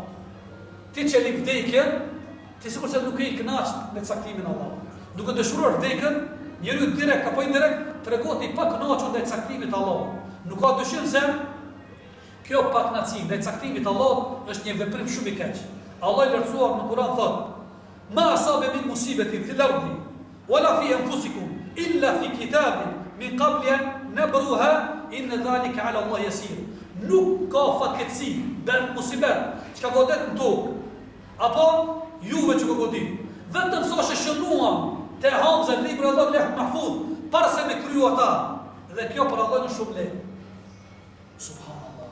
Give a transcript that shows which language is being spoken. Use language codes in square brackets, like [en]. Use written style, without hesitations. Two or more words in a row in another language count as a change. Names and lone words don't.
[sq] Ti që li vdekjen, ti sigurisht se nuk e i kënaq me caktimin e Allahut. Duke dëshiruar vdekjen, njeriu direkt apo indirekt tregon i pakënaqur ndaj caktimit të Allahut. Nuk ka dyshim se kjo pakënaqësi ndaj caktimit të Allahut është një veprim shumë i keq. Allah i lartësuar në Kur'an thotë: [ar] "ما أصاب من مصيبة في الأرض ولا في أنفسكم إلا في كتاب من قبل أن نبرأها إن ذلك على الله يسير." [sq] Nuk ka fatkeqësi, bën musibet, çka godet në tokë, apo juve që godit. Vetëm sa është shënuar te Hamza në librin e Allahut Leh Mahfuz, para se me kryu ata. Dhe kjo për Allah në shumë lehtë. Subhanallah.